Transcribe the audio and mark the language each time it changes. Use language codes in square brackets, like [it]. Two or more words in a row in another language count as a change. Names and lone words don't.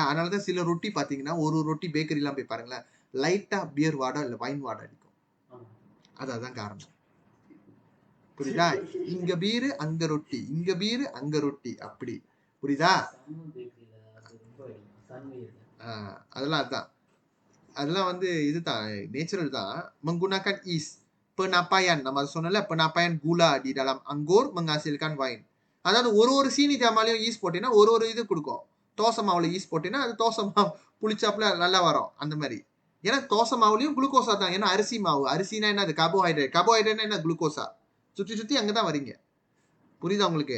[ta] அதனால தான் சில ரொட்டி பார்த்தீங்கன்னா, ஒரு ரொட்டி பேக்கரிலாம் போய் பாருங்களேன், லைட்டா பியர் வாடை இல்ல வைன் வாடை அடிக்கும். அதான் காரணம். புரியுதா? இங்க பீரு, அங்க ரொட்டி. இங்க பீரு, அங்க ரொட்டி. அப்படி. புரியுதா? அதெல்லாம் அதான். அதெல்லாம் வந்து இதுதான் நேச்சுரல் தான். [ms] Menggunakan yeast. Penapaian. [ta] நம்ம அதை சொன்னல, [ms] penapaian gula di dalam anggur menghasilkan wine. [ta] அதாவது ஒரு சீனி ஜாமாலையும் ஈஸ்ட் போட்டீங்கன்னா ஒரு இது கொடுக்கும். தோசை மாவுல ஈஸ்ட் போட்டீங்கன்னா அது தோசை மாவு புளிச்சாப்புல நல்லா வரும் அந்த மாதிரி. ஏன்னா தோசை மாவுலயும் குளுக்கோசா தான். ஏன்னா அரிசி மாவு, அரிசினா என்ன, அது கார்போஹைட்ரேட், கார்போஹைட்ரேட்னா என்ன, குளுக்கோசா. சுத்தி சுத்தி அங்கதான் வரீங்க. புரியுதா உங்களுக்கு?